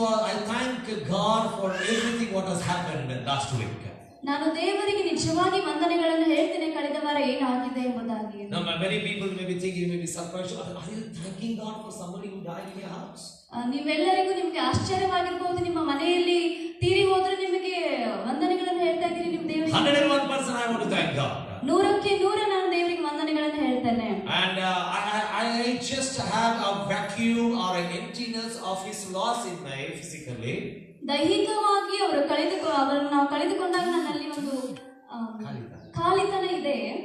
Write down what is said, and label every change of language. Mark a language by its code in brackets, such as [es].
[en] I thank God for everything what has happened last week. [kn] ನಾನು ದೇವರಿಗೆ ನಿಜವಾಗಿ ವಂದನೆಗಳನ್ನು ಹೇಳ್ತೇನೆ ಕಳೆದ ವಾರ ಏನಾಗಿದೆ ಎಂಬುದಾಗಿ. [en] Now many people may be thinking, may be surprised, are you thanking God for somebody who died in your house? [kn] ನೀವೆಲ್ಲರಿಗೂ ನಿಮಗೆ ಆಶ್ಚರ್ಯವಾಗಿರಬಹುದು, ನಿಮ್ಮ ಮನೆಯಲ್ಲಿ ತೀರಿ ಹೋದ್ರೆ ನಿಮಗೆ ವಂದನೆಗಳನ್ನು ಹೇಳ್ತಾ ಇದ್ದೀರಿ ನಿಮ್ಮ ದೇವರಿಗೆ. [en] 101% I want to thank God. [kn] 100ಕ್ಕೆ 100 ನಾನು ದೇವರಿಗೆ ವಂದನೆಗಳನ್ನು ಹೇಳ್ತೇನೆ. [en] And I just have a vacuum or an emptiness of his loss in my physically. [kn] ದೈಹಿಕವಾಗಿ ಅವರನ್ನು ನಾವು ಕಳೆದುಕೊಂಡಾಗ ನನ್ನಲ್ಲಿ ಒಂದು ಖಾಲಿತನ ಇದೆ.